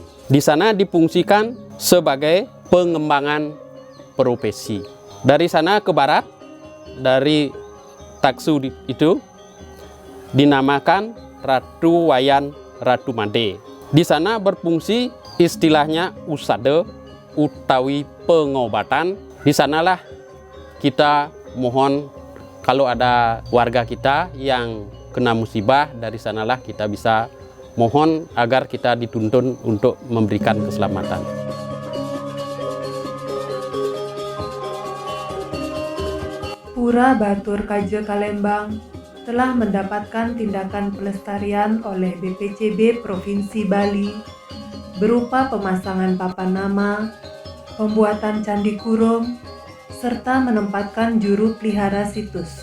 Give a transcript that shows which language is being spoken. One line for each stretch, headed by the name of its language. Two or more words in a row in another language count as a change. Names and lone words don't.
Indonesian: Di sana difungsikan sebagai pengembangan profesi. Dari sana ke barat, dari Taksu itu dinamakan Ratu Wayan Ratu Made. Di sana berfungsi istilahnya usada utawi pengobatan. Di sanalah kita mohon kalau ada warga kita yang kena musibah, dari sanalah kita bisa mohon agar kita dituntun untuk memberikan keselamatan. Pura Batur Kaje Kalembang telah mendapatkan tindakan pelestarian oleh BPCB Provinsi Bali berupa pemasangan papan nama, pembuatan candi kurung, serta menempatkan juru pelihara situs.